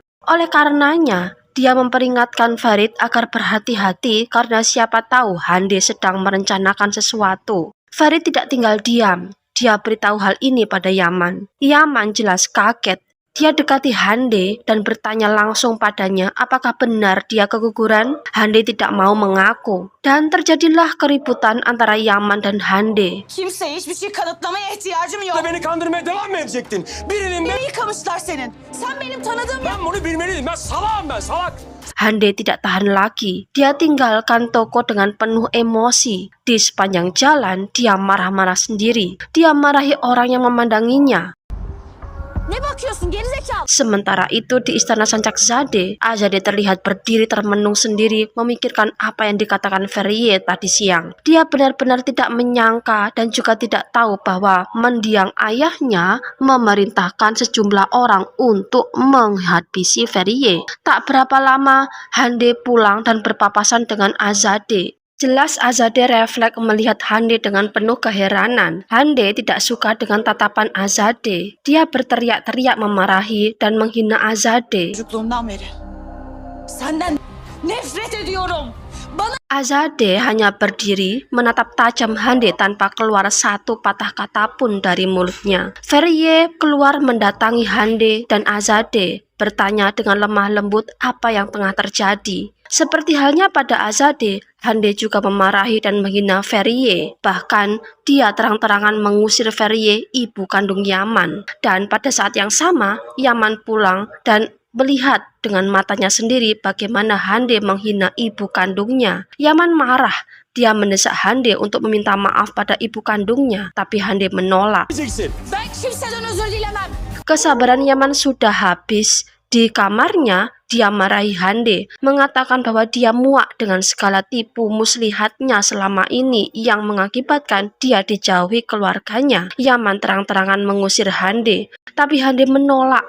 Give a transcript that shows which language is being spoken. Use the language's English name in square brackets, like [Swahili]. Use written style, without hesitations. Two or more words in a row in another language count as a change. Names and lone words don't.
[Indonesian] Oleh karenanya, dia memperingatkan Farid agar berhati-hati karena siapa tahu Hande sedang merencanakan sesuatu. Farid tidak tinggal diam. Dia beritahu hal ini pada Yaman. Yaman jelas kaget. Dia dekati Hande dan bertanya langsung padanya apakah benar dia keguguran. Hande tidak mau mengaku. Dan terjadilah keributan antara Yaman dan Hande. [Turkish] Kimseye hiçbir şey kanıtlamaya ihtiyacım yok. beni kandırmaya devam mı edecektin? Birinin Beni yıkamışlar senin. Sen benim tanıdığım... Ben bunu bilmeliydim. Ben salağım, ben salak. [Indonesian] Hande tidak tahan lagi. Dia tinggalkan toko dengan penuh emosi. Di sepanjang jalan, dia marah-marah sendiri. Dia marahi orang yang memandanginya. [Turkish] Ne bakıyorsun gerizekalı? [Indonesian] Sementara itu di istana Sancakzadeh, Azadeh terlihat berdiri termenung sendiri memikirkan apa yang dikatakan Ferie tadi siang. Dia benar-benar tidak menyangka dan juga tidak tahu bahwa mendiang ayahnya memerintahkan sejumlah orang untuk menghabisi Ferie. Tak berapa lama, Hande pulang dan berpapasan dengan Azadeh. Jelas Azadeh refleks melihat Hande dengan penuh keheranan. Hande tidak suka dengan tatapan Azadeh. Dia berteriak-teriak memarahi dan menghina Azadeh. [Turkish] Çocukluğumdan beri. Senden nefret ediyorum. Bana... [Indonesian] Azadeh hanya berdiri menatap tajam Hande tanpa keluar satu patah kata pun dari mulutnya. Ferie keluar mendatangi Hande dan Azadeh, bertanya dengan lemah lembut apa yang tengah terjadi. Seperti halnya pada Azadeh, Hande juga memarahi dan menghina Ferie. Bahkan dia terang-terangan mengusir Ferie, ibu kandung Yaman. Dan pada saat yang sama, Yaman pulang dan melihat dengan matanya sendiri bagaimana Hande menghina ibu kandungnya. Yaman marah. Dia mendesak Hande untuk meminta maaf pada ibu kandungnya, tapi Hande menolak. [Turkish] Ben kimseden özür dilemem. [Indonesian] Kesabaran Yaman sudah habis. Di kamarnya, Dia marahi Hande, mengatakan bahwa dia muak dengan segala tipu muslihatnya selama ini yang mengakibatkan dia dijauhi keluarganya. Yaman terang-terangan mengusir Hande, tapi Hande menolak.